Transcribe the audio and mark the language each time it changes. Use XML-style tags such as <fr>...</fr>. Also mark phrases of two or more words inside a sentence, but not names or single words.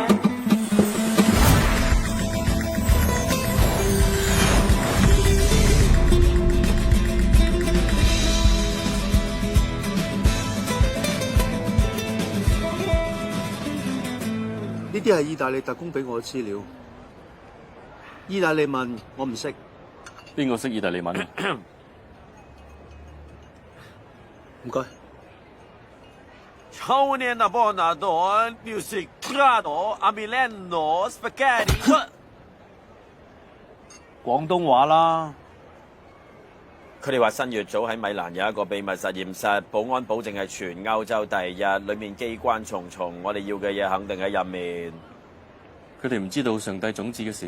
<yue>呢啲係意大利特工俾我嘅資料。意大利文我唔識，邊個識意大利文？唔該。</yue> <it>Ciao nena buona don, music grado, a Milano, spaghetti。</it> <yue>廣東話啦。佢哋話新月組喺米蘭有一個秘密實驗室，保安保證係全歐洲第一，裏面機關重重，我哋要嘅嘢肯定喺入面。佢哋唔知道上帝種子嘅事，</yue>